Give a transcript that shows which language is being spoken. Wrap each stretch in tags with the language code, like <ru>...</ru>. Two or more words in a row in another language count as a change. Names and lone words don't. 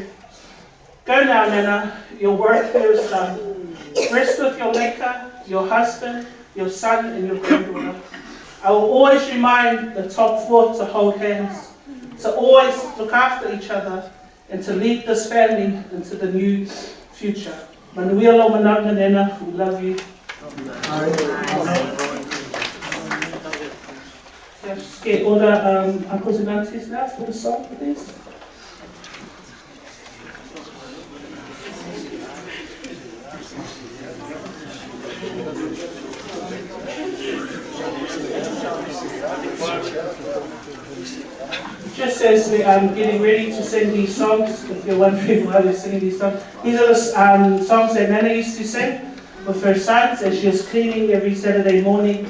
<en>Go now, Nana, your work here is done. Rest with your maker, your husband, your son, and your granddaughter. I will always remind the top 4 to hold hands, to always look after each other, and to lead this family into the new future.</en> <sm>Manuia lo mananga, Nana,</sm> <en>we love you. Let's get all the uncles and aunties now for the song, please. Just as we are getting ready to sing these songs, if you're wondering why we're singing these songs, these are the songs that Nana used to sing with her sons as she was cleaning every Saturday morning.</en>